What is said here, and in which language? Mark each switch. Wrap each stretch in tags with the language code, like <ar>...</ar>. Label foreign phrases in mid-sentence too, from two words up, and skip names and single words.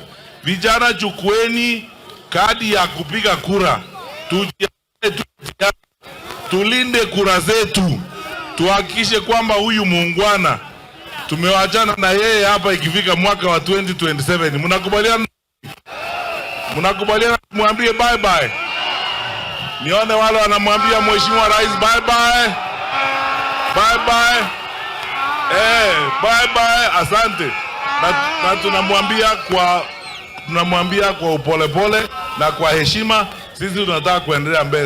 <sw>Vijana, chukueni kadi ya kupiga kura. Tulinde kura zetu. Tuhakikishe kwamba huyu muungwana tumewachana na yeye hapa ikifika mwaka wa 2027. Mnakubaliana? Mnakubaliana kumwambie</sw> <en>bye bye?</en> <sw>Nione wale wanamwambia Mheshimiwa Rais</sw> <en>bye bye. Bye bye. Bye bye,</en> <sw>asante. Na tunamwambia kwa upolepole na kwa heshima, sisi tunataka kuendelea mbele.</sw>